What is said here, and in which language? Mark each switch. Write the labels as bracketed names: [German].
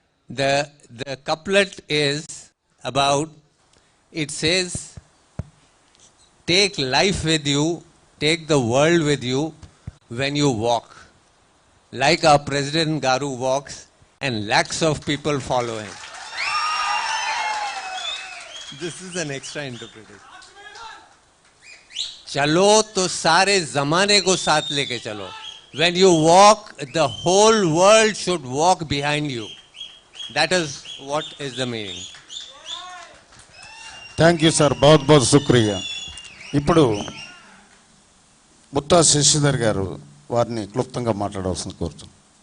[English] The couplet is about, it says, take life with you, take the world with you when you walk. Like our President Garu walks and lakhs of people follow him. This is an extra interpretation. [Hindi] चलो तो सारे ज़माने को साथ लेके चलो. [English] When you walk, the whole world should walk behind you. That is what is the meaning. Thank you sir, [Hindi] बहुत बहुत [Telugu] శుక్రియా. ఇప్పుడు ముత్తా శశిధర్ గారు వారిని క్లుప్తంగా మాట్లాడవలసింది కోరుతున్నాను.